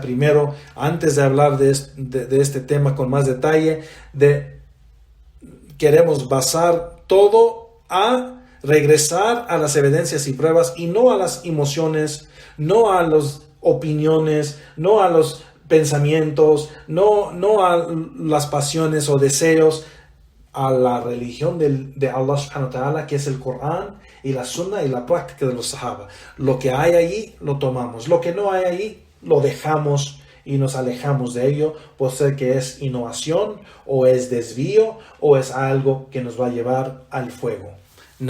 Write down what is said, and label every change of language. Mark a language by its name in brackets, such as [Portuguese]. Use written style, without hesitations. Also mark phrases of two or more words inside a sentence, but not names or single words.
[Spanish] Primero, antes de hablar de este tema con más detalle, queremos basar todo a regresar a las evidencias y pruebas, y no a las emociones, no a las opiniones, no a los pensamientos, no a las pasiones o deseos, a la religión de [Arabic] الله سبحانه وتعالى, [Spanish] que es el Corán y la Sunna y la práctica de los sahaba. Lo que hay allí lo tomamos, lo que no hay allí lo dejamos y nos alejamos de ello, por ser que es innovación o es desvío o es algo que nos va a llevar al fuego.